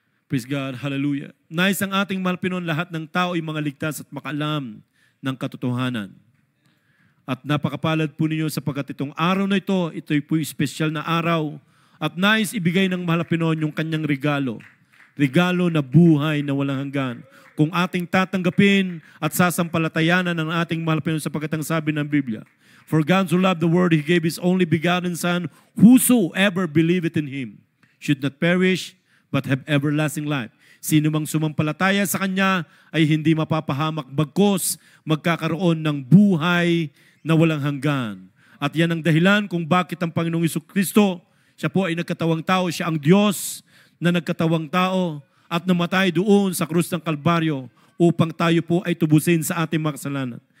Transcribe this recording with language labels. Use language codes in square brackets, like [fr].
[en] Praise God, hallelujah. [tl] Nais ang ating mahal na Panginoon, lahat ng tao ay mga ligtas at makaalam ng katotohanan. At napakapalad po ninyo sapagkat itong araw na ito po espesyal na araw at nais ibigay ng mahal na Panginoon yung kanyang regalo. Regalo na buhay na walang hanggan. Kung ating tatanggapin at sasampalatayanan ng ating mahal na Panginoon sapagkat ang sabi ng Biblia, [en] for God so loved the world, He gave His only begotten Son, whosoever believeth in Him should not perish, but have everlasting life. [tl] Sino mang sumampalataya sa Kanya ay hindi mapapahamak, bagkus magkakaroon ng buhay na walang hanggan. At yan ang dahilan kung bakit ang Panginoong Jesucristo, siya po ay nagkatawang tao, siya ang Diyos na nagkatawang tao at namatay doon sa krus ng Kalbaryo upang tayo po ay tubusin sa ating mga kasalanan.